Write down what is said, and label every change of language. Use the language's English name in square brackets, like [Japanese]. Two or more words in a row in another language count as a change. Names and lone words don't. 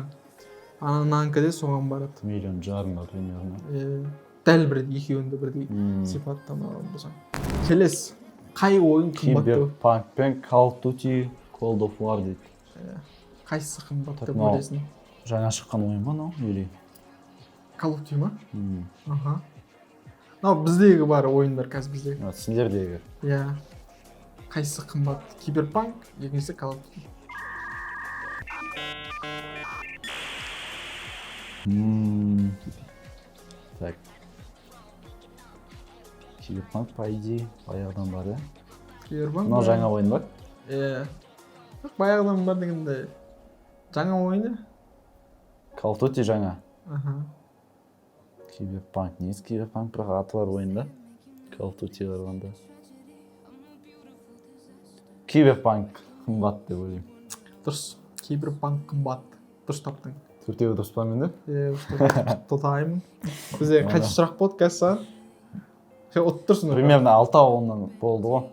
[Kazakh] Ананікі де соған барады. [Russian] 1,5 миллион примерно. [Kazakh] Дәл бірдей екеуін де бірдей сипаттама алатын болсаң. Келесі. Қай ойын қымбат деп? Cyberpunk пен Call of Duty, Cold of War дейді. Қайсысы қымбат деп ойлайсың? Жаңа шыққан ойын ба мынау или? Call of Duty ма? Аха. Мынау біздегі бар ойындар қазір біздегі. Сендердегі. Иә. Қайсысы қымбат? Cyberpunk, екіншісі Call of Duty. Так. Cyberpunk [Russian] по идее [Kazakh] баяғыдан бар, да? Cyberpunk. Мынау жаңа ойын ба? Баяғыдан бар дегенде жаңа ойыны. Call of Duty жаңа. Аха. Cyberpunk, негізі Cyberpunk бірақ аты бар ойында. Call of Duty қарағанда. Cyberpunk қымбат деп ойлаймын. Дұрыс. Cyberpunk қымбат. Дұрыс таптың. Төртеуі дұрыс па менде? Тұтаймын. Бізде қанша сұрақ болды қазір саған? Отырсың. Примерно 6 ауылынан болды ғой.